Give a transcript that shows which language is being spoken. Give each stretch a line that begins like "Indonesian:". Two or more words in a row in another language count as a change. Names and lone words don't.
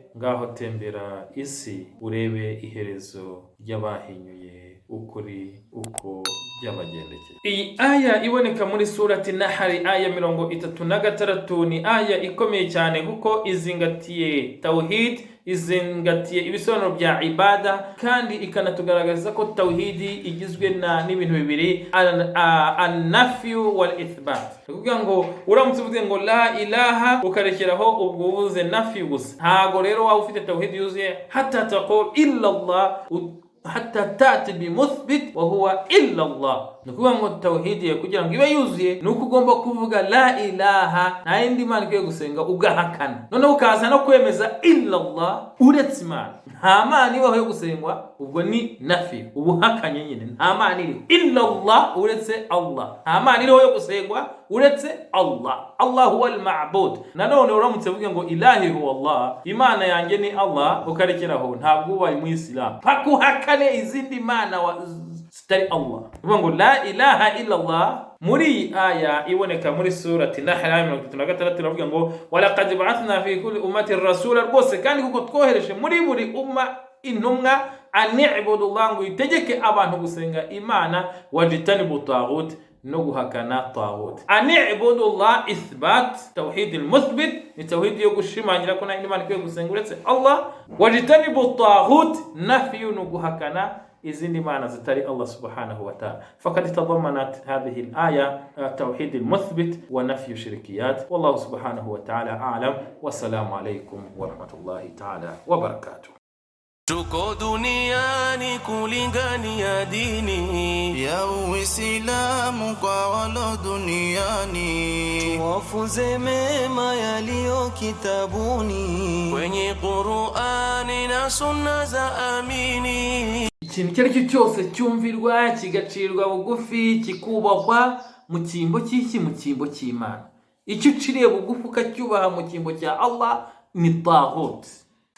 Kinyarwanda: Ngaho tembera isi urebe iherezo ry'abahinyuye ukuri uko byabagendekeye. Iyi aya iboneka muri surati Nahl aya 36 ni aya ikomeye cyane kuko izingatiye tawhid, izingatiye ibisobanuro bya ibada kandi ikanatugaragaza ko tawhidi igizwe n'ibintu bibiri,
Arabic: النفي والإثبات.
Kinyarwanda: Kuvuga ngo uramutse uvuze ngo
Arabic: لا إله
Kinyarwanda: ukarekeraho ubwo uvuze nafyu gusa, ntago rero waba ufite tawhid yuzuye
Arabic: حتى تقول إلا الله حتى تأتي بالمثبت وهو إلا الله.
Kinyarwanda: Nukuvuga ngo tawhidi kugira ngo ibe yuzuye nuko ugomba kuvuga
Arabic: لا إله
Kinyarwanda: nta yindi Imana ikwiye gusenga ugahakana, noneho ukaza no kwemeza
Arabic: إلا الله
Kinyarwanda: uretse Imana. Nta Mana ibaho yo gusengwa, ubwo ni nafi, ubuhakanye nyine. Nta Mana iriho
Arabic: إلا الله
Kinyarwanda: uretse Allah, nta Mana iriho yo gusengwa uretse Allah.
Arabic: الله هو المعبود.
Kinyarwanda: Nanone uramutse uvuga ngo
Arabic: إلهي هو الله,
Kinyarwanda: Imana yanjye ni Allah, ukarekeraho ntabwo ubaye mu Islam pakuhakane izindi Mana zitari Allah.
Arabic: Uvuga ngo لا إله إلا الله.
Kinyarwanda: Muri aya iboneka muri surati Nahl 36 iravuga ngo
Arabic: ولقد بعثنا في كل أمة رسولا,
Kinyarwanda: rwose kandi kuko twohereje muri buri umma intumwa
Arabic: أن اعبدوا الله,
Kinyarwanda: ngo itegeke abantu gusenga Imana
Arabic: واجتنبوا الطاغوت,
Kinyarwanda: no guhakana taghut.
Arabic: أن اعبدوا الله إثبات توحيد المثبت,
Kinyarwanda: ni tawhid yo gushimangira ko nta Imana ikwiye gusenga uretse Allah.
Arabic: واجتنبوا الطاغوت نفي,
Kinyarwanda: no guhakana izindi Mana zitari Allah
Arabic: سبحانه وتعالى. فقد تضمنت هذه الآية توحيد المثبت ونفي الشركيات. والله سبحانه وتعالى أعلم. والسلام عليكم ورحمة الله تعالى وبركاته.
Swahili: Tuko duniani kulingania dini ya Uislamu kwa walo duniani, wafunze mema yaliyo kitabuni kwenye Qur'ani na sunna za amini.
Kinyarwanda: Ikintu icyo ari cyo cyose cyumvirwa kigacirwa bugufi kikubahwa mu cyimbo cy'iki, mu cyimbo cy'Imana. Icyo uciriye bugufi ukacyubaha mu cyimbo cya Allah ni taghut.